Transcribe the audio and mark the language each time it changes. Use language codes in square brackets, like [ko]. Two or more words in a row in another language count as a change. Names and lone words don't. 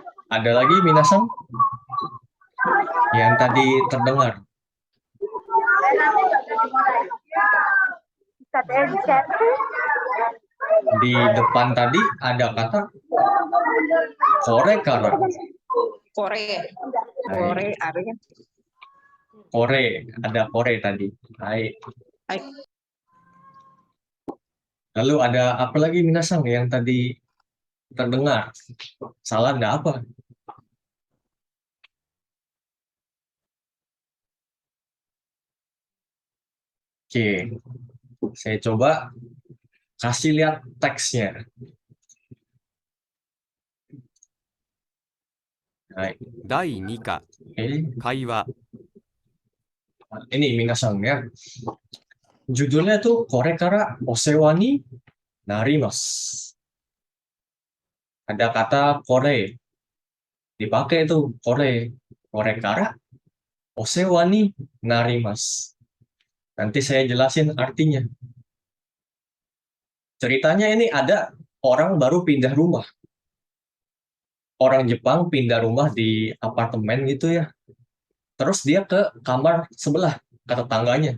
[id] Ada lagi minasan yang tadi terdengar. Di depan tadi ada kata [ja] これから. [id] Kore. Kore artinya. Kore, ada kore tadi. Baik. Baik. Lalu ada apa lagi minasan yang tadi terdengar? Salah enggak apa? Oke, saya coba kasih lihat teksnya. Baik. [ja] 第2課 [id] Oke. [ja] 会話 [id] Ini minasan ya. Judulnya tuh [ja] これからお世話になります. [id] Ada kata kore. Dipakai tuh kore. [ja] これからお世話になります. [id] Nanti saya jelasin artinya. Ceritanya ini ada orang baru pindah rumah. Orang Jepang pindah rumah di apartemen gitu ya. Terus dia ke kamar sebelah, ke tetangganya.